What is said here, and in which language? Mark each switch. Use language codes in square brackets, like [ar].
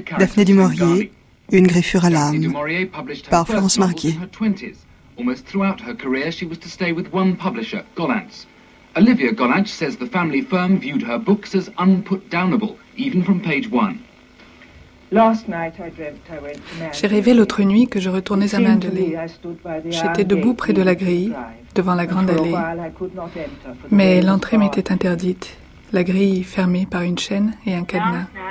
[fr] Daphné du Maurier, une greffure à l'âme. Par Florence Marquier. [en] Almost throughout her career, she was to stay with one publisher, Gollancz. Olivia Gollancz says the family firm viewed her books as unputdownable, even from page one. [fr] J'ai rêvé l'autre nuit que je retournais à Manderley. J'étais debout près de la grille, devant la grande allée. Mais l'entrée m'était interdite, la grille fermée par une chaîne et un cadenas.